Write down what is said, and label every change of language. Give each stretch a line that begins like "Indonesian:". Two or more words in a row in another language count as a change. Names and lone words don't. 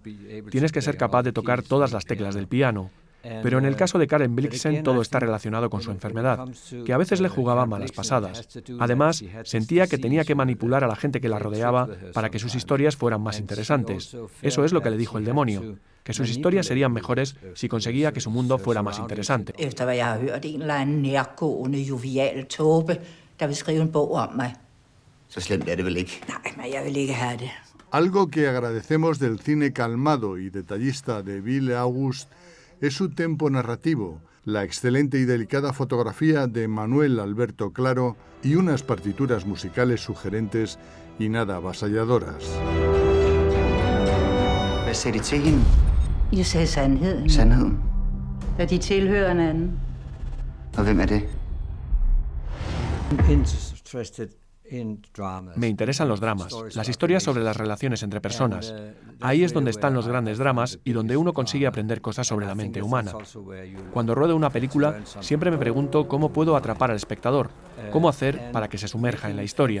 Spanish: Tienes que ser capaz de tocar todas las teclas del piano. Pero en el caso de Karen Blixen todo está relacionado con su enfermedad, que a veces le jugaba malas pasadas. Además, sentía que tenía que manipular a la gente que la rodeaba para que sus historias fueran más interesantes. Eso es lo que le dijo el demonio, que sus historias serían mejores si conseguía que su mundo fuera más interesante.
Danish: Efter hvad jeg har hørt, en eller anden nærgående, jovial tåbe, der vil skrive en bog om mig. Så slemt det vel ikke. Nej, men jeg vil ikke have det.
Spanish: Algo que agradecemos del cine calmado y detallista de Bill August es su tempo narrativo, la excelente y delicada fotografía de Manuel Alberto Claro y unas partituras musicales sugerentes y nada avasalladoras.
Danish: Hvad sagde de til hende? Jeg sagde sandheden. Sandheden? At de tilhører hinanden. Og hvem er det?
Spanish: Me interesan los dramas, las historias sobre las relaciones entre personas. Ahí es donde están los grandes dramas y donde uno consigue aprender cosas sobre la mente humana. Cuando ruedo una película, siempre me pregunto cómo puedo atrapar al espectador, cómo hacer para que se sumerja en la historia.